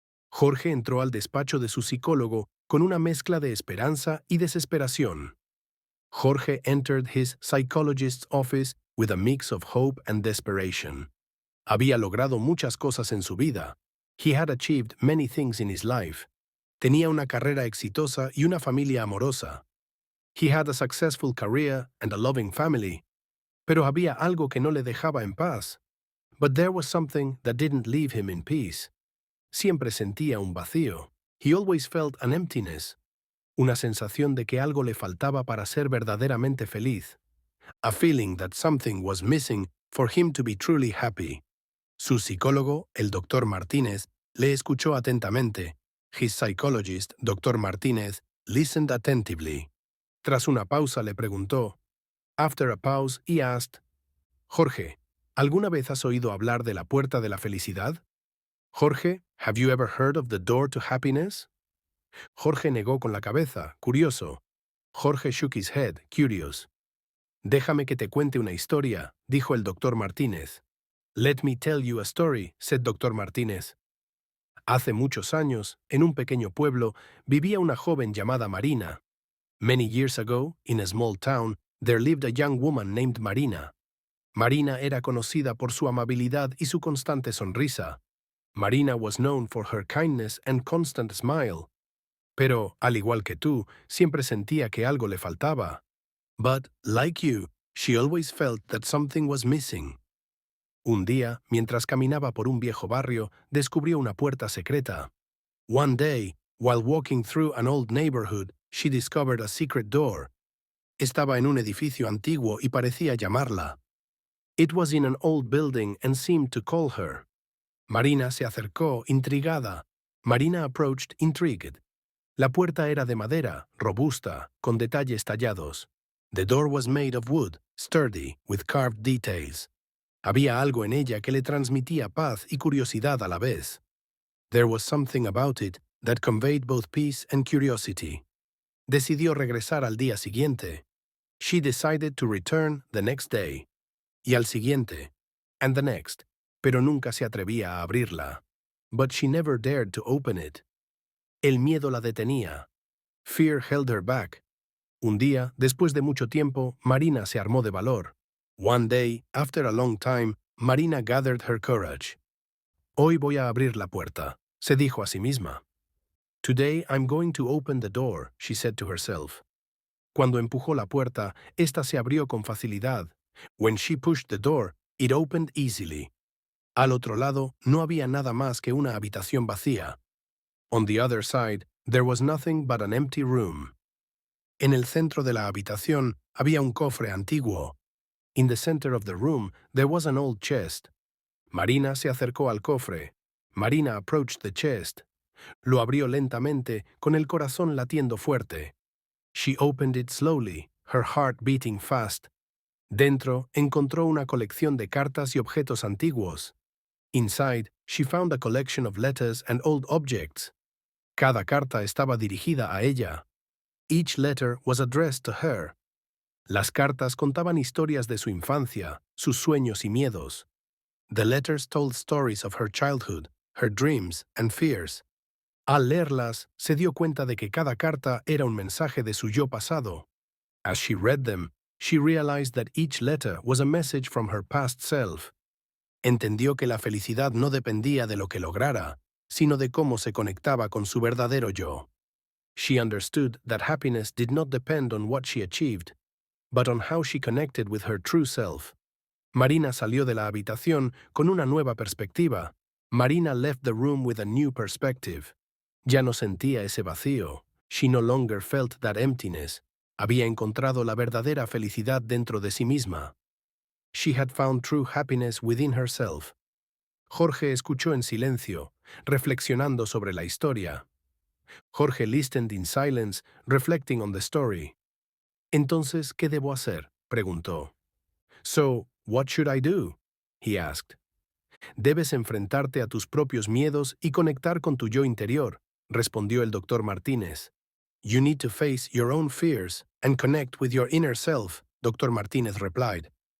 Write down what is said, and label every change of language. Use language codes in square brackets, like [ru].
[es] Jorge entró al despacho de su psicólogo con una mezcla de esperanza y desesperación. [en] Jorge entered his psychologist's office with a mix of hope and desperation. [es] Había logrado muchas cosas en su vida. [en] He had achieved many things in his life. [es] Tenía una carrera exitosa y una familia amorosa. [en] He had a successful career and a loving family. [es] Pero había algo que no le dejaba en paz. [en] But there was something that didn't leave him in peace. [es] Siempre sentía un vacío. [en] He always felt an emptiness. [es] Una sensación de que algo le faltaba para ser verdaderamente feliz. [en] A feeling that something was missing for him to be truly happy. [es] Su psicólogo, el Dr. Martínez, le escuchó atentamente. [en] His psychologist, Dr. [es] Martínez, [en] listened attentively. [es] Tras una pausa le preguntó. [en] After a pause, he asked, [es] Jorge, ¿alguna vez has oído hablar de la puerta de la felicidad? [en] Jorge, have you ever heard of the door to happiness? [es] Jorge negó con la cabeza, curioso. [en] Jorge shook his head, curious. [es] Déjame que te cuente una historia, dijo el doctor Martínez. [en] Let me tell you a story, said Dr. Martínez. [es] Hace muchos años, en un pequeño pueblo, vivía una joven llamada Marina. [en] Many years ago, in a small town, there lived a young woman named Marina. [es] Marina era conocida por su amabilidad y su constante sonrisa. [en] Marina was known for her kindness and constant smile. [es] Pero, al igual que tú, siempre sentía que algo le faltaba. [en] But, like you, she always felt that something was missing. [es] Un día, mientras caminaba por un viejo barrio, descubrió una puerta secreta. [en] One day, while walking through an old neighborhood, she discovered a secret door. [es] Estaba en un edificio antiguo y parecía llamarla. [en] It was in an old building and seemed to call her. [es] Marina se acercó, intrigada. [en] Marina approached, intrigued. [es] La puerta era de madera, robusta, con detalles tallados. [en] The door was made of wood, sturdy, with carved details. [es] Había algo en ella que le transmitía paz y curiosidad a la vez. [en] There was something about it that conveyed both peace and curiosity. [es] Decidió regresar al día siguiente. [en] She decided to return the next day. [es] Y al siguiente. [en] And the next. [es] Pero nunca se atrevía a abrirla. [en] But she never dared to open it. [es] El miedo la detenía. [en] Fear held her back. [es] Un día, después de mucho tiempo, Marina se armó de valor. [en] One day, after a long time, Marina gathered her courage. [es] Hoy voy a abrir la puerta, se dijo a sí misma. [en] Today I'm going to open the door, she said to herself. [es] Cuando empujó la puerta, ésta se abrió con facilidad. [en] When she pushed the door, it opened easily. [es] Al otro lado, no había nada más que una habitación vacía. [en] On the other side, there was nothing but an empty room. [es] En el centro de la habitación había un cofre antiguo. [en] In the center of the room, there was an old chest. [es] Marina se acercó al cofre. [en] Marina approached the chest. [es] Lo abrió lentamente, con el corazón latiendo fuerte. [en] She opened it slowly, her heart beating fast. [es] Dentro, encontró una colección de cartas y objetos antiguos. [en] Inside, she found a collection of letters and old objects. [es] Cada carta estaba dirigida a ella. [en] Each letter was addressed to her. [es] Las cartas contaban historias de su infancia, sus sueños y miedos. [en] The letters told stories of her childhood, her dreams and fears. [es] Al leerlas, se dio cuenta de que cada carta era un mensaje de su yo pasado. [en] As she read them, she realized that each letter was a message from her past self. [es] Entendió que la felicidad no dependía de lo que lograra, sino de cómo se conectaba con su verdadero yo. [en] She understood that happiness did not depend on what she achieved, but on how she connected with her true self. [es] Marina salió de la habitación con una nueva perspectiva. [en] Marina left the room with a new perspective. [es] Ya no sentía ese vacío. [en] She no longer felt that emptiness. [es] Había encontrado la verdadera felicidad dentro de sí misma. [en] She had found true happiness within herself. [es] Jorge escuchó en silencio, reflexionando sobre la historia. [en] Jorge listened in silence, reflecting on the story. [es] Entonces, ¿qué debo hacer? Preguntó. [en] So, what should I do? He asked. [es] Debes enfrentarte a tus propios miedos y conectar con tu yo interior, respondió el Dr. Martínez. [en] You need to face your own fears and connect with your inner self, Dr. Martínez replied.